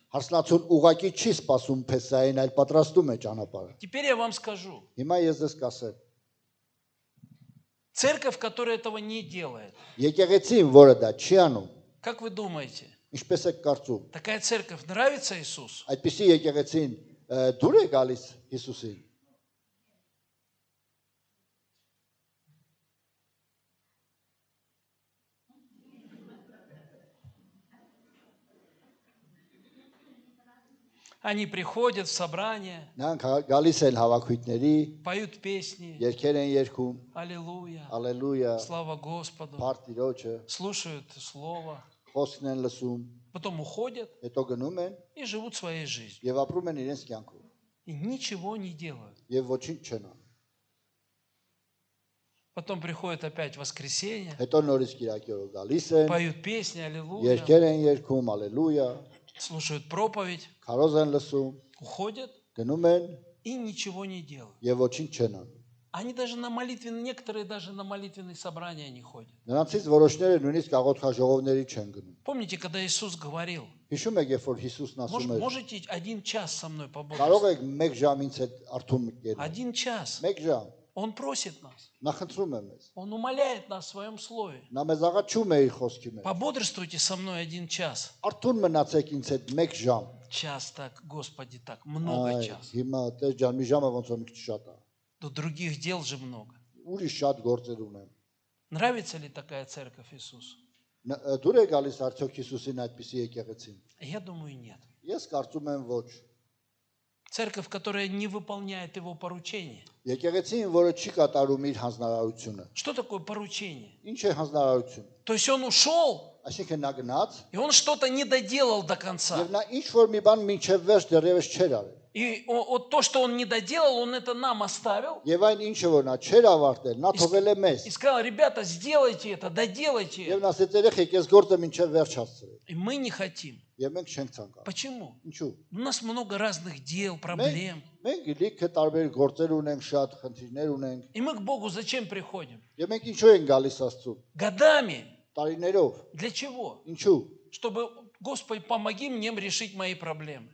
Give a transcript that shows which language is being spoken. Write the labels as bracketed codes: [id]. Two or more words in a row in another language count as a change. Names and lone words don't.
[hy] Հարսնացուն ուղակի չի սպասում Փեսային, այլ պատրաստում է ճանապարհը։ [ru] Теперь я вам скажу. [hy] Հիմա ես ձեզ կասեմ, [ru] Церковь, которая этого не делает, [hy] եկեղեցին, որը դա չի անում, [ru] как вы думаете, [hy] ինչպես եք կարծում, [ru] такая церковь нравится Иисусу? [hy] այդպիսի եկեղեցին դուր է գալիս Հիսուսին։ [ru] Они приходят в собрание, [hy] Նրանք գալիս են հավաքույթների, [ru] поют песни, [hy] երգեր են երգում, [ru] аллилуйя, [hy] Ալելույա, [ru] слава Господу, [hy] Փառք Տիրոջը, [ru] слушают Слово, [hy] խոսքն են լսում, [ru] потом уходят [hy] հետո гնում են [ru] и живут своей жизнью. [hy] եւ ապրում են իրենց կյանքով [ru] И ничего не делают. [hy] եւ ոչինչ չեն անում։ [ru] Потом приходит опять воскресенье, [hy] Հետո նորից Կիրակի օրը գալիս են, [ru] поют песни, аллилуйя, [hy] երգեր են երգում, Ալելույա, [ru] слушают проповедь, [hy] քարոզ են լսում, [ru] уходят [hy] գնում են [ru] и ничего не делают. [hy] եւ ոչինչ չեն անում։ [ru] Они даже на молитвенные, некоторые даже на молитвенные собрания не ходят. [hy] Նրանցից որոշները նույնիսկ աղոթքաժողովների չեն գնում։ [ru] Помните, когда Иисус говорил, [hy] Հիշում եք, երբ որ Հիսուսն ասում էր. [ru] можете 1 час со мной [hy] Կարող [ru] побыть? [hy] եք 1 ժամ ինձ հետ արթուն կերել։ [ru] 1 час. [hy] 1 ժամ։ [ru] Он просит нас. [hy] Նա խնդրում է մեզ։ [ru] Он умоляет нас в своем слове. [hy] Նա մեզ աղաչում է իր խոսքի մեջ։ [ru] Пободрствуйте со мной 1 час. [hy] Արթուն մնացեք ինձ հետ 1 ժամ։ [ru] Час так, Господи, так, много [hy] Այ, [ru] час. [hy] հիմա տես ջան, մի ժամը ոնց որ մի քիչ շատ է։ [ru] Но других дел же много. [hy] Ուրիշ շատ գործեր ունեմ։ [ru] Нравится ли такая церковь Иисусу? [hy] Դուր է գալիս արդյոք Հիսուսին այդպիսի եկեղեցին։ [ru] Я думаю, нет. [hy] Ես կարծում եմ ոչ։ [ru] Церковь, которая не выполняет его поручения. [hy] Եկեղեցին, որը չի կատարում իր հանձնարարությունը։ [ru] Что такое поручение? [hy] Ինչ է հանձնարարություն։ [ru] То есть он ушел, [hy] Այսինքն նա գնաց [ru] и он что-то не доделал до конца. [hy] եւ նա ինչ որ մի բան մինչև վերջ деревս չեր արել։ [ru] И вот то, что он не доделал, он это нам оставил. [hy] Եվ այն ինչը որ նա չեր ավարտել, նա թողել է մեզ։ [ru] И сказал, ребята, сделайте это, доделайте [hy] Եվ [ru] это. [hy] նա ասեց երեխեք, ես գործը մինչև վերջ հասցրել։ [ru] И мы не хотим. [hy] Եվ մենք չենք ցանկանում։ [ru] Почему? [hy] Ինչու՞։ [ru] У нас много разных дел, проблем. [hy] Մենք լիքը տարբեր գործեր ունենք, շատ խնդիրներ ունենք։ [ru] И мы к Богу зачем приходим? [hy] Եվ մենք ինչու ենք գալիս Աստծուն։ [ru] Годами. [hy] Տարիներով։ [ru] Для чего? [hy] Ինչու։ [ru] Чтобы, Господи, помоги мне решить мои проблемы.